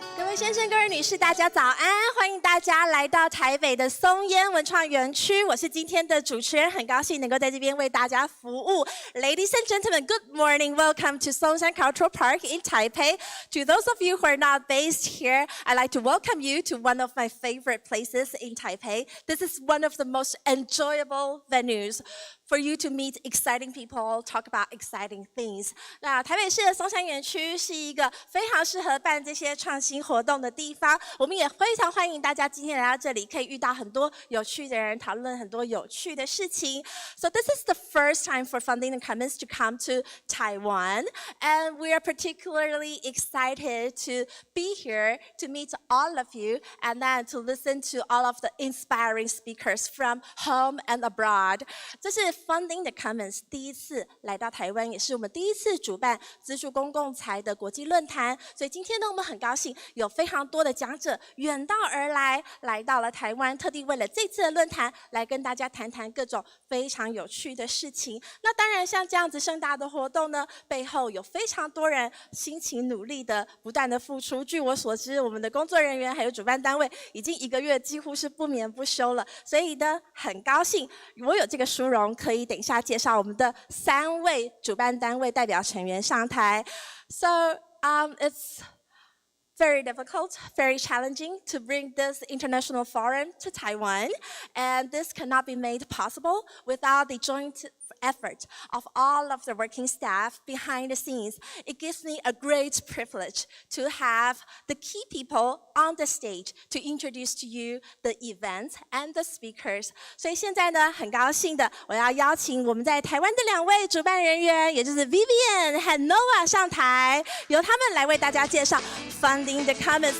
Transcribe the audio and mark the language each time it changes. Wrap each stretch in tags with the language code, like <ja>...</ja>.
<zh>位先生、各位女士，大家早安！欢迎大家来到台北的松烟文创园区。我是今天的主持人，很高兴能够在这边为大家服务。</zh> <en>Ladies and gentlemen, good morning. Welcome to Songshan Cultural Park in Taipei. To those of you who are not based here, I'd like to welcome you to one of my favorite places in Taipei. This is one of the most enjoyable venues for you to meet exciting people, talk about exciting things.</en> <zh>那台北市的松山园区是一个非常适合办这些创新活动的地方。我们也非常欢迎大家今天来到这里，可以遇到很多有趣的人，讨论很多有趣的事情。</zh> <en>So this is the first time for Funding the Commons to come to Taiwan, and we are particularly excited to be here to meet all of you, and then to listen to all of the inspiring speakers from home and abroad.</en> <zh>这是 Funding the Commons 第一次来到台湾，也是我们第一次主办资助公共财的国际论坛。所以今天呢，我们很高兴有非常多的讲者远道而来，来到了台湾，特地为了这次的论坛来跟大家谈谈各种非常有趣的事情。那当然，像这样子盛大的活动呢，背后有非常多人辛勤努力的不断的付出。据我所知，我们的工作人员还有主办单位已经1个月几乎是不眠不休了。所以呢，很高兴我有这个殊荣，可以等一下介绍我们的3位主办单位代表成员上台。</zh> <en>So it's very difficult, very challenging to bring this international forum to Taiwan, and this cannot be made possible without the joint effort of all of the working staff behind the scenes. It gives me a great privilege to have the key people on the stage to introduce to you the event and the speakers.</en> <zh>所以现在呢，很高兴的，我要邀请我们在台湾的2位主办人员，也就是 Vivian 和 Noah 上台，由他们来为大家介绍 Funding the Commons.</zh>